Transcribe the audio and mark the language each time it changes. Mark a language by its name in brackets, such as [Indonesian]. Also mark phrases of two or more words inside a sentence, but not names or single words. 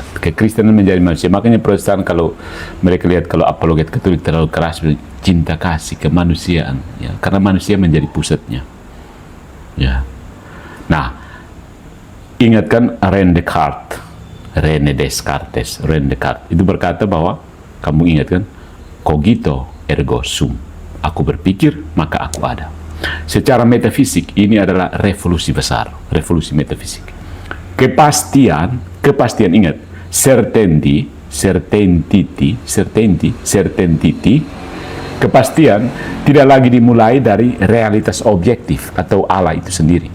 [Indonesian] Kekristenan menjadi manusia. Makanya Protestan kalau mereka lihat kalau apologet Katolik terlalu keras, cinta kasih kemanusiaan, ya, karena manusia menjadi pusatnya. Ya. Nah, ingatkan René Descartes itu berkata bahwa kamu ingatkan [Latin] cogito ergo sum. [Indonesian] Aku berpikir, maka aku ada. Secara metafisik, ini adalah revolusi besar. Revolusi metafisik. Kepastian ingat. Certainty. Kepastian tidak lagi dimulai dari realitas objektif atau Allah itu sendiri.